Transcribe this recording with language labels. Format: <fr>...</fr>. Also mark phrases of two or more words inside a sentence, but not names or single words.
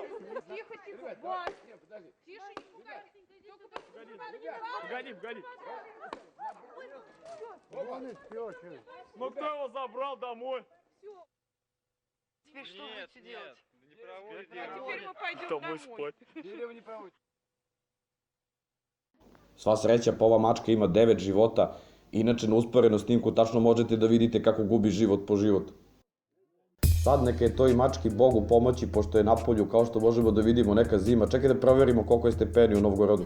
<ru>Тихо, тихо. Вась. Тише, не пугай. Погоди, погоди. Ну кто его забрал домой? Теперь что будете делать? Не проводите. А теперь мы пойдем Домой домой. спать.</ru> <sr>Sva sreća, pa ova mačka ima 9 života. Inače, na usporenom snimku tačno možete da vidite kako gubi život po život. Sad neka je toj mački Bogu pomoći, pošto je napolju, kao što možemo da vidimo, neka zima. Čekaj da proverimo koliko je stepeni u Novgorodu.</sr>